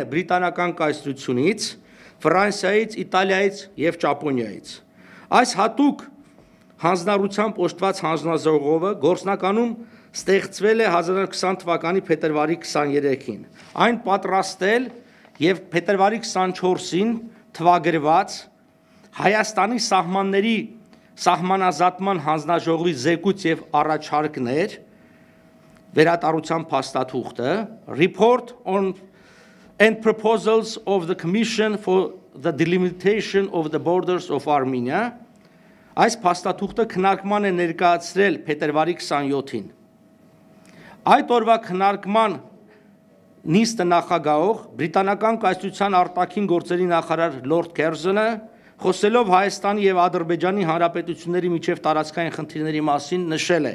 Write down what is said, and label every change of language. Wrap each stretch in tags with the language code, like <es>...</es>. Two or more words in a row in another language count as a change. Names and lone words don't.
<hy>Բրիտանական կայսրությունից, Ֆրանսիայից, Իտալիայից եւ Ճապոնիայից։ Այս հատուկ հանձնառությամբ օժտված հանձնաժողովը գործնականում ստեղծվել է 1920 թվականի փետրվարի 23-ին։ Այն պատրաստել եւ փետրվարի 24-ին թվագրված Հայաստանի սահմանների Սահմանազատման հանձնաժողովի զեկույց եւ առաջարկներ վերատարության փաստաթուղթը</hy> <en>Report on and Proposals of the Commission for the Delimitation of the Borders of Armenia</en> <hy>այս փաստաթուղթը քննարկման է ներկայացրել փետրվարի 27-ին այդ օրվա քննարկման նիստը նախագահող բրիտանական կայսրության արտաքին գործերի նախարար Լորդ Քերզոնը խոսելով Հայաստանի եւ Ադրբեջանի հանրապետությունների միջև տարածքային խնդիրների մասին նշել է.</hy>